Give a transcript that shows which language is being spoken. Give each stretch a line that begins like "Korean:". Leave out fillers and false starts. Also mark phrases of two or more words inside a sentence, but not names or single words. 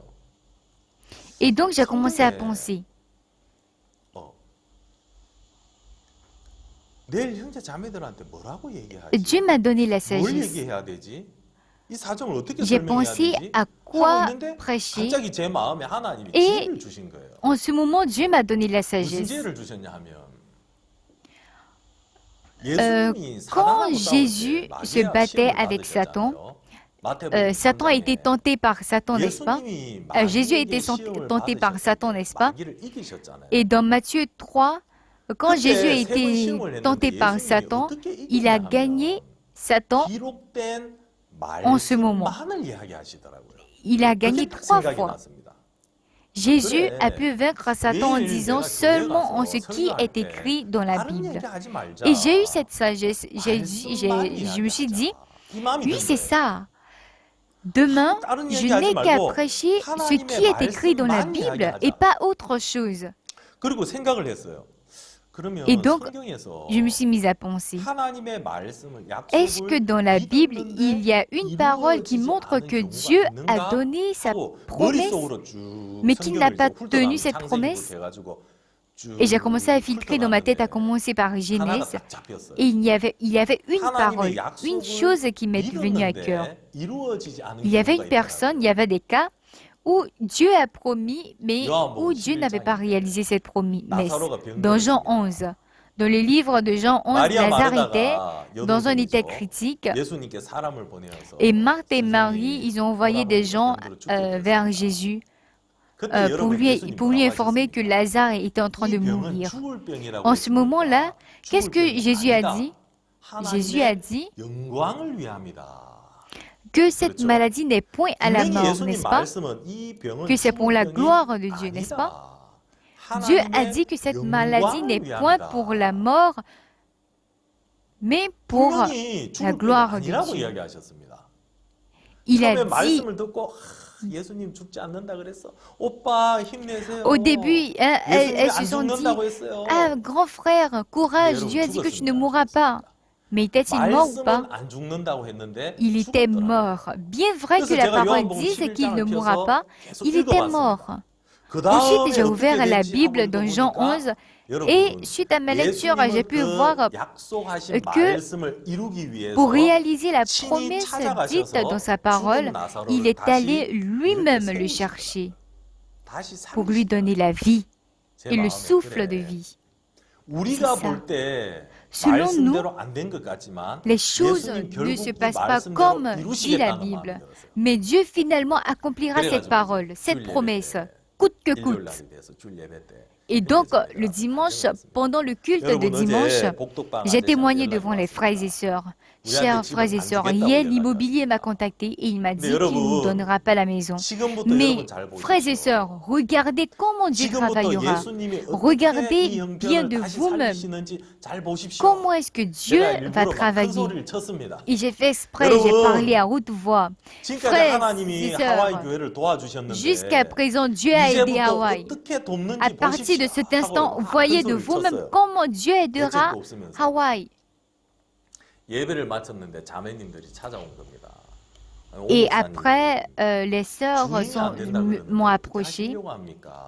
French: Et donc, j'ai commencé à penser,
Korean: 내일 형제 자매들한테 뭐라고 얘기하지?
French: Dieu m'a donné la
Korean: 뭘
French: sagesse.
Korean: 얘기해야 되지? 이 사정을 어떻게
French: J'ai
Korean: 설명해야
French: pensé
Korean: 되지?
French: à
Korean: 하고
French: quoi
Korean: 있는데
French: prêcher.
Korean: 갑자기 제 마음에 하나님이
French: Et
Korean: 지혜를 주신 거예요.
French: En ce moment, Dieu m'a donné la
Korean: 무슨
French: sagesse.
Korean: 지혜를 주셨냐 하면 Euh, 예수님이
French: quand
Korean: 사단하고
French: Jésus
Korean: 싸울 때
French: se
Korean: 마귀와
French: battait
Korean: 시험을
French: avec Satan,
Korean: 받으셨잖아요. 마태복음
French: Satan a
Korean: 3장에
French: été tenté par Satan, n'est-ce pas?
Korean: 예수님이
French: Jésus a
Korean: 마귀에게
French: été
Korean: 시험을
French: tenté par
Korean: 받으셨을
French: Satan,
Korean: 때
French: n'est-ce pas?
Korean: 마귀를 이기셨잖아요.
French: Et dans Matthieu 3, quand
Korean: 그때
French: Jésus a
Korean: 세번
French: été
Korean: 시험을
French: tenté
Korean: 했는데
French: par
Korean: 예수님이
French: Satan,
Korean: 어떻게
French: il a
Korean: 이기냐
French: gagné
Korean: 하면
French: Satan,
Korean: 기록된
French: en ce moment.
Korean: 말씀만을 이야기하시더라고요.
French: il a gagné
Korean: 그게 딱
French: 3
Korean: 생각이
French: fois.
Korean: 났습니다.
French: Jésus
Korean: 그래.
French: a pu vaincre Satan en
Korean: 내일
French: disant
Korean: 내가 교회
French: seulement en
Korean: 가서
French: ce qui
Korean: 설교할
French: est
Korean: 때
French: écrit dans la
Korean: 다른
French: Bible.
Korean: 얘기하지 말자.
French: Et j'ai eu cette sagesse.
Korean: 말씀만
French: Je me suis dit,
Korean: 이야기하자. 이 마음이
French: oui,
Korean: 든
French: c'est
Korean: 거예요.
French: ça. Demain,
Korean: 다른
French: je
Korean: 얘기하지
French: n'ai qu'à
Korean: 말고
French: prêcher ce
Korean: 하나님의
French: qui est écrit dans la
Korean: 말씀만
French: Bible
Korean: 이야기하자.
French: et pas autre chose.
Korean: 그리고 생각을 했어요. 그러면
French: Et donc,
Korean: 성경에서
French: Je me suis mise à penser.
Korean: 하나님의 말씀을
French: Est-ce que dans la Bible, il y a une parole qui
Korean: 이루어지지
French: montre
Korean: 않은
French: que
Korean: 경우가
French: Dieu
Korean: 있는가
French: a donné sa
Korean: 하고
French: promesse,
Korean: 머릿속으로 쭉
French: mais qu'il n'a
Korean: 성경을
French: pas
Korean: 이제 훑어가면서
French: tenu cette
Korean: 창세기부터
French: promesse?
Korean: 해가지고 쭉
French: Et j'ai commencé à filtrer dans ma tête, à
Korean: 훑어가는데
French: commencer par
Korean: 하나가
French: Genèse.
Korean: 딱 잡혔어요.
French: Et il y avait une parole,
Korean: 하나님의
French: une
Korean: 약속을
French: chose qui m'est venue à cœur.
Korean: 믿었는데 이루어지지 않은
French: Il y avait
Korean: 경우가
French: une personne, il
Korean: 있더라고요.
French: y avait des cas où Dieu a promis, mais où
Korean: 요한복음
French: Dieu n'avait pas
Korean: 11장인데
French: réalisé cette promesse.
Korean: 나사로가 병들었습니다.
French: Dans Jean 11, dans le livre de Jean 11,
Korean: 마리아
French: Lazare était
Korean: 마르다가
French: dans un état
Korean: 여동생에서
French: critique.
Korean: 예수님께 사람을 보내어서
French: Et Marthe et
Korean: 선생님이
French: Marie, ils ont envoyé des gens vers Jésus
Korean: 그때
French: pour
Korean: 여러분
French: lui
Korean: 예수님
French: informer que
Korean: 뭐라고
French: Lazare était en train de
Korean: 하셨습니까? 이 병은
French: mourir.
Korean: 죽을 병이라고
French: En ce moment-là,
Korean: 했으니까
French: qu'est-ce que
Korean: 죽을 병이
French: Jésus a
Korean: 아니다.
French: dit?
Korean: 하나님의
French: Jésus a dit
Korean: 영광을 위함이다.
French: que cette
Korean: 그렇죠.
French: maladie n'est point à la
Korean: 분명히
French: mort,
Korean: 예수님
French: n'est-ce pas?
Korean: 말씀은 이 병은
French: Que c'est pour
Korean: 죽을
French: la
Korean: 병이
French: gloire de Dieu, n'est-ce pas?
Korean: 아니다.
French: Dieu a
Korean: 하나님의
French: dit que cette maladie n'est
Korean: 영광을
French: point
Korean: 위함이다.
French: pour la mort, mais pour
Korean: 분명히
French: la
Korean: 죽을 병이
French: gloire de
Korean: 아니라고
French: Dieu.
Korean: 이야기하셨습니다.
French: Il a
Korean: 처음에
French: dit,
Korean: 말씀을 듣고 예수님 죽지 않는다 그랬어. 오빠 힘내세요.
French: au début, hein,
Korean: 예수님이
French: elles
Korean: 안
French: se sont dit,
Korean: 죽는다고 했어요.
French: ah, grand frère, courage, Dieu a dit que tu ne mourras pas. Mais était-il mort ou pas?
Korean: 말씀은 안 죽는다고 했는데
French: Il était
Korean: 죽었더라고요.
French: mort. Bien vrai que
Korean: 그래서
French: la
Korean: 제가
French: parole
Korean: 요한복음
French: dise qu'il ne
Korean: 11장을
French: mourra
Korean: 펴서
French: pas,
Korean: 계속
French: il était
Korean: 읽어봤습니다.
French: mort.
Korean: 그
French: Ensuite,
Korean: 다음에
French: j'ai
Korean: 어떻게
French: ouvert la
Korean: 될지
French: Bible
Korean: 하고
French: dans Jean
Korean: 읽어보니까
French: 11
Korean: 여러분,
French: et suite à ma lecture, j'ai pu
Korean: 예수님은
French: voir
Korean: 그 약속하신
French: que
Korean: 말씀을 이루기 위해서
French: pour réaliser la
Korean: 친히
French: promesse dite
Korean: 찾아가셔서
French: dans sa parole,
Korean: 죽은 나사로를
French: il est
Korean: 다시
French: allé lui-même
Korean: 이렇게
French: le
Korean: 세우시더라.
French: chercher
Korean: 다시
French: pour lui
Korean: 살리시더라.
French: donner la vie
Korean: 제
French: et le
Korean: 마음에
French: souffle
Korean: 그래.
French: de vie.
Korean: 우리가
French: C'est ça.
Korean: 볼 때
French: Selon
Korean: 말씀대로 안 된 것 같지만
French: Les choses
Korean: 예수님
French: ne
Korean: 결국
French: se
Korean: 그
French: passent pas
Korean: 말씀대로
French: comme dit la
Korean: 이루시겠다는 마음이
French: Bible.
Korean: 들었어요.
French: Mais Dieu finalement accomplira cette
Korean: 그래가지고
French: parole, cette
Korean: 주일 예배
French: promesse,
Korean: 때
French: coûte te
Korean: 일요일
French: coûte.
Korean: 날이 돼서 줄 예배 때
French: Et donc,
Korean: 힘내서
French: le
Korean: 내가
French: dimanche,
Korean: 달려갔습니다.
French: pendant le culte de
Korean: 여러분
French: dimanche,
Korean: 어제 복덕방
French: j'ai
Korean: 아저씨한테
French: témoigné
Korean: 연락이
French: devant les frères et
Korean: 왔습니다.
French: sœurs.
Korean: 우리한테
French: Chers
Korean: 집을
French: frères et
Korean: 안
French: sœurs,
Korean: 주겠다고
French: hier,
Korean: 연락이
French: l'immobilier m'a
Korean: 왔습니다.
French: contacté et il m'a
Korean: 근데
French: dit qu'il ne nous
Korean: 여러분
French: donnera pas la maison.
Korean: 지금부터
French: Mais,
Korean: 여러분 잘
French: frères et
Korean: 보십시오.
French: sœurs, regardez comment Dieu
Korean: 지금부터
French: travaillera.
Korean: 예수님이 어떻게
French: Regardez
Korean: 이
French: bien
Korean: 형편을
French: de
Korean: 다시
French: vous-même
Korean: 살리시는지 잘 보십시오.
French: comment est-ce que Dieu
Korean: 제가
French: va
Korean: 일부러 막 큰
French: travailler.
Korean: 소리를 쳤습니다.
French: Et j'ai fait exprès, j'ai parlé à haute voix.
Korean: 지금까지
French: Frères
Korean: 하나님이
French: et
Korean: 하와이
French: sœurs,
Korean: 교회를 도와주셨는데
French: jusqu'à présent, Dieu a aidé
Korean: 이제부터
French: Hawaï.
Korean: 어떻게 돕는지
French: À partir de
Korean: 보십시오.
French: cet instant,
Korean: 하고 막
French: voyez
Korean: 큰
French: de
Korean: 소리를
French: vous-même
Korean: 쳤어요.
French: comment Dieu aidera
Korean: 대책도 없으면서.
French: Hawaï.
Korean: 예배를 마쳤는데 자매님들이 찾아온 겁니다.
French: Et
Korean: 오목사님,
French: après, les sœurs
Korean: 주인이 안 된다
French: m'ont
Korean: 그러는데 어떻게
French: approché.
Korean: 하시려고 합니까?